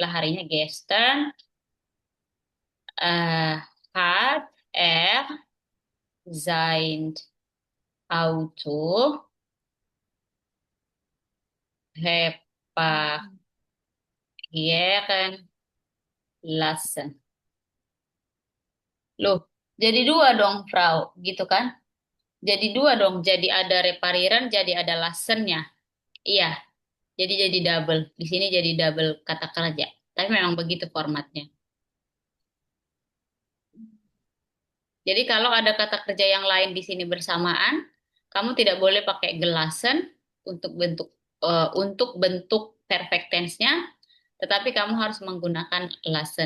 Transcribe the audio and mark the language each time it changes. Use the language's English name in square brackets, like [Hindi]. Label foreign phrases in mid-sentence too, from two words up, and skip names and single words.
[Indonesian] Berarti kita gantilah harinya [German] gestern Hat er sein Auto reparieren lassen? [Indonesian] Loh, jadi dua dong, Frau, gitu kan? Jadi dua dong, jadi ada repariran, jadi ada lassennya. Iya, jadi double. Di sini jadi double kata kerja. Tapi memang begitu formatnya. Jadi kalau ada kata kerja yang lain di sini bersamaan, kamu tidak boleh pakai gelassen untuk bentuk [English] perfect tense- [Indonesian] nya, tetapi kamu harus menggunakan lassen.